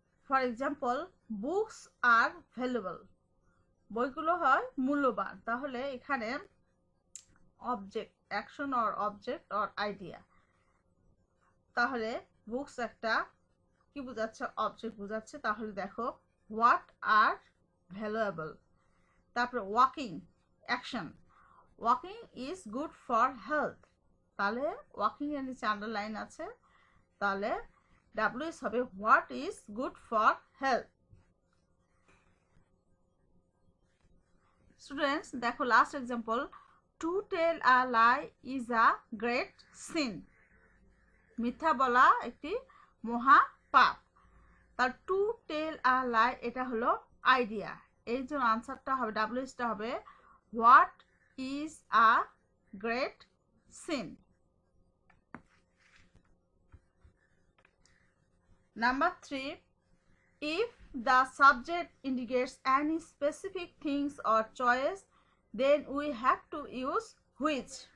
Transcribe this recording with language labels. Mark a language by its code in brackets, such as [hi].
[en] For example, books are valuable. [bn] বইগুলো হয় মূল্যবান, তাহলে এখানে object, action or object or idea, তাহলে বুকস একটা কি বোঝাচ্ছে? অবজেক্ট বোঝাচ্ছে। তাহলে দেখো, [en] What are valuable. [bn] তারপরে walking, action, [en] walking is good for health, [bn] তাহলে ওয়াকিং এর নিচে আন্ডারলাইন আছে, তাহলে [en] WS [bn] হবে [en] What is good for health. Students [bn] দেখো [en] Last example, to tell a lie is a great sin. [bn] মিথ্যা বলা একটি মহা পাপ। তার [en] to tell a lie [bn] এটা হলো আইডিয়া, এই জন্য আনসারটা হবে WSটা হবে [en] What is a great sin. Number 3, if the subject indicates any specific things or choice, then we have to use which.